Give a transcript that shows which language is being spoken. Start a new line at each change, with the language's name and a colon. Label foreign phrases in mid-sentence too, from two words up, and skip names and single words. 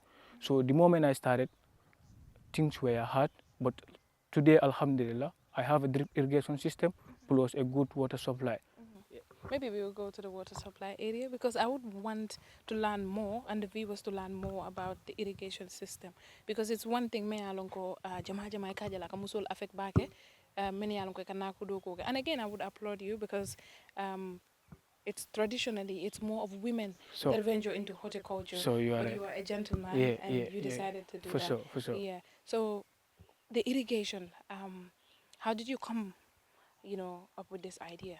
English: So the moment I started, things were hard, but today, Alhamdulillah, I have a drip irrigation system plus a good water supply. Maybe we will go to the water supply area because I would want to learn more and the viewers to learn more about the irrigation system because it's one thing
Mandingo: me alonko jama jama kaja la kamusul affect bake many alonko kana kudo
English: and again I would applaud you because it's traditionally it's more of women that venture into horticulture. So you are, but you are a gentleman and you decided to do for that. sure, for sure. Yeah. So the irrigation, how did you come, up with this idea?